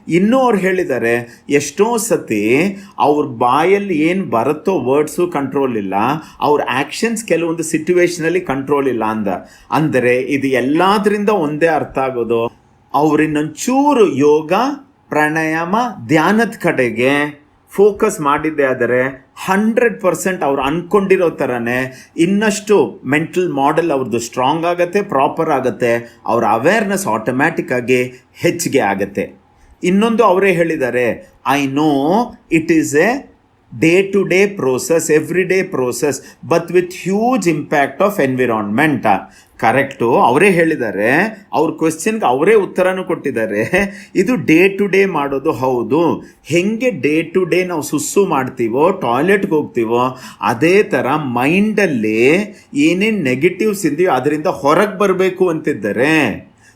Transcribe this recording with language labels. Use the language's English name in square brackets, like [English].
[Kannada] ಇನ್ನೂ ಅವ್ರು ಹೇಳಿದ್ದಾರೆ, ಎಷ್ಟೋ ಸತಿ ಅವ್ರ ಬಾಯಲ್ಲಿ ಏನು ಬರುತ್ತೋ ವರ್ಡ್ಸು ಕಂಟ್ರೋಲ್ ಇಲ್ಲ, ಅವ್ರ ಆ್ಯಕ್ಷನ್ಸ್ ಕೆಲವೊಂದು ಸಿಚುವೇಶನಲ್ಲಿ ಕಂಟ್ರೋಲ್ ಇಲ್ಲ ಅಂದರೆ ಇದು ಎಲ್ಲದರಿಂದ ಒಂದೇ ಅರ್ಥ ಆಗೋದು, ಅವ್ರಿನ್ನೊಂಚೂರು ಯೋಗ ಪ್ರಾಣಾಯಾಮ ಧ್ಯಾನದ ಕಡೆಗೆ ಫೋಕಸ್ ಮಾಡಿದ್ದೆ ಆದರೆ 100% ಅವ್ರು ಅಂದ್ಕೊಂಡಿರೋ ಥರನೇ ಇನ್ನಷ್ಟು ಮೆಂಟಲ್ ಮಾಡೆಲ್ ಅವ್ರದ್ದು ಸ್ಟ್ರಾಂಗ್ ಆಗುತ್ತೆ, ಪ್ರಾಪರ್ ಆಗುತ್ತೆ, ಅವ್ರ ಅವೇರ್ನೆಸ್ ಆಟೋಮ್ಯಾಟಿಕ್ ಆಗಿ ಹೆಚ್ಚಿಗೆ ಆಗುತ್ತೆ. ಇನ್ನೊಂದು ಅವರೇ ಹೇಳಿದ್ದಾರೆ, [English] I know it is a day-to-day process, everyday process, but with huge impact of environment. [Kannada] Correct, ಅವರೇ ಹೇಳಿದ್ದಾರೆ, ಅವ್ರ ಕ್ವೆಶ್ಚನ್ಗೆ ಅವರೇ ಉತ್ತರನೂ ಕೊಟ್ಟಿದ್ದಾರೆ. ಇದು ಡೇ ಮಾಡೋದು ಹೌದು. ಹೆಂಗೆ ಡೇ ನಾವು ಸುಸ್ಸು ಮಾಡ್ತೀವೋ, ಟಾಯ್ಲೆಟ್ಗೆ ಹೋಗ್ತೀವೋ, ಅದೇ ಥರ ಮೈಂಡಲ್ಲಿ ಏನೇನು ನೆಗೆಟಿವ್ಸ್ ಇದೆಯೋ ಅದರಿಂದ ಹೊರಗೆ ಬರಬೇಕು ಅಂತಿದ್ದಾರೆ.